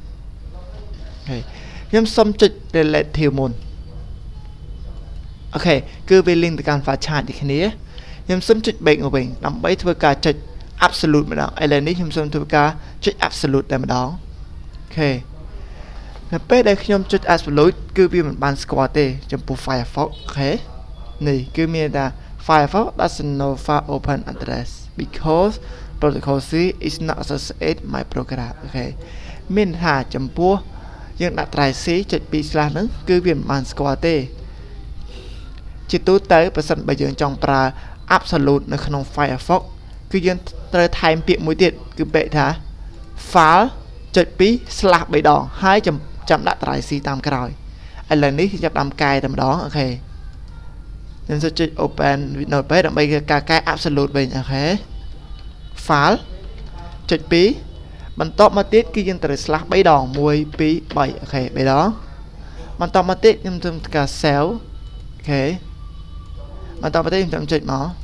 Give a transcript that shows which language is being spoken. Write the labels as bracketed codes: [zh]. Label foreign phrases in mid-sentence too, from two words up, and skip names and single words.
[km] ខ្ញុំសូមចុច relative មុនអូខេគឺវា link ទៅកាន់ [en] file charge [km] ដូចគ្នាខ្ញុំសូមចុច break មកវិញដើម្បីធ្វើការចុច absolute ម្ដងឥឡូវនេះខ្ញុំសូមធ្វើការចុច absolute តែម្ដងអូខេនៅពេលដែលខ្ញុំចុច absolute គឺវាមិនបានស្គាល់ទេចំពោះ Firefox អូខេនេះគឺមានថា Firefox [en] doesn't know file open address because protocol C is not associated my program [km] អូខេមានថាចំ ពោះយើងដាក់ត្រៃ C ចុច 2/ ហ្នឹងគឺវាមិនបានស្គាល់ទេជាទូទៅប្រសិនបើយើងចង់ប្រើ absolute នៅក្នុង Firefox គឺយើងត្រូវថែមពាក្យមួយទៀតគឺពាក្យថា file ចុច 2/ 3 ដងហើយចាំដាក់ត្រៃ C តាមក្រោយឥឡូវនេះខ្ញុំចាប់ដើមកែតែម្ដងអូខេខ្ញុំចុច [en] open notepad [km] ដើម្បីការកែ absolute វិញអូខេ file ចុច 2 បន្ទាប់មកទៀតគឺយើងត្រូវ /3 ដង 1 2 3 អូខេ 3 ដងបន្ទាប់មកទៀតខ្ញុំធ្វើការ save អូខេបន្ទាប់មកទៀតខ្ញុំចុចមក